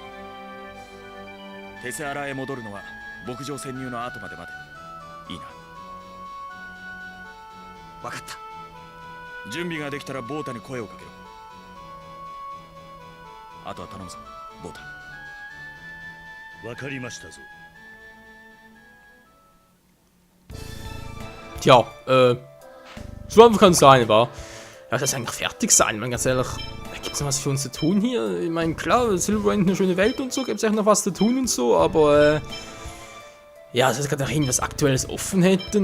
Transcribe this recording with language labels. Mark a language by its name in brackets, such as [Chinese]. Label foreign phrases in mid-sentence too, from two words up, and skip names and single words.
[Japanese] テセアラへ戻るのは牧場潜入の後まで待て。いいな。分かった。準備ができたらボータに声をかけろ。あとは頼むぞボータ。わかりましたぞ。 [German] Tja, so einfach kann es sein, wa? Ja, das ist eigentlich fertig sein, man, ganz ehrlich. Gibt es noch was für uns zu tun hier? Ich meine, klar, Silverwind eine schöne Welt und so, gibt es echt noch was zu tun und so, aber ja, dass wir gerade noch irgendwas Aktuelles offen hätten.